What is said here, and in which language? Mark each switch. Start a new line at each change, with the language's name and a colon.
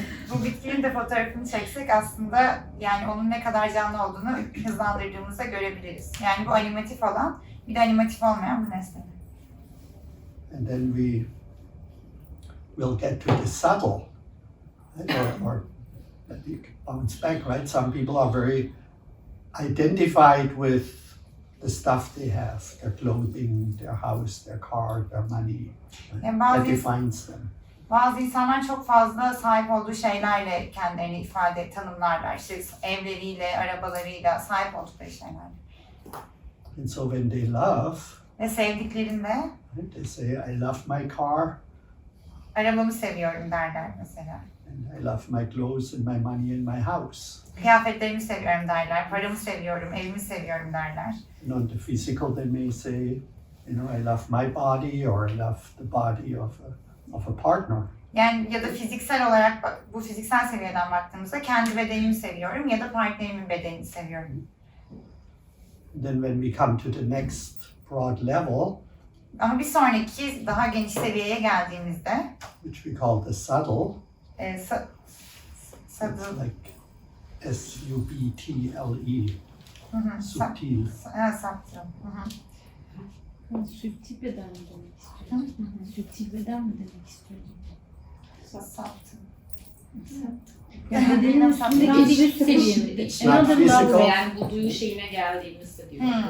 Turkish: Bu bitkinin de fotoğrafını çeksek aslında yani onun ne kadar canlı olduğunu hızlandırdığımızda görebiliriz. Yani bu animatif olan, bir de animatif olmayan bir nesne.
English: And then we will get to the subtle, right? or let me bounce back, right? Some people are very identified with the stuff they have, their clothing, their house, their car, their money. Right?
Turkish: Yani
English: That defines them.
Turkish: bazı insanlar çok fazla sahip olduğu şeylerle kendilerini tanımlarlar. İşte evleriyle, arabalarıyla, sahip oldukları şeylerle.
English: And so when they love,
Turkish: Ve sevdiklerinde,
English: right, they say, I love my car,
Turkish: arabamı seviyorum derler mesela.
English: and I love my clothes and my money and my house.
Turkish: Kıyafetlerimi seviyorum derler, paramı seviyorum, evimi seviyorum derler.
English: And on the physical, they may say, I love my body, or I love the body of a partner.
Turkish: Yani ya da fiziksel olarak, bu fiziksel seviyeden baktığımızda kendi bedenimi seviyorum ya da partnerimin bedenini seviyorum.
English: And then when we come to the next broad level,
Turkish: Ama bir sonraki daha geniş seviyeye geldiğimizde,
English: which we call the subtle, it's like S-U-B-T-L-E, subtil.
Turkish: Saptım. Süptil beden mi demek istiyorsun? Süptil beden mi demek istiyorsun? Saptım. Yani bedenin üstündeki bir üst seviyede.
English: It's not physical.
Turkish: Yani bu duyu şeyine geldiğimizde diyor.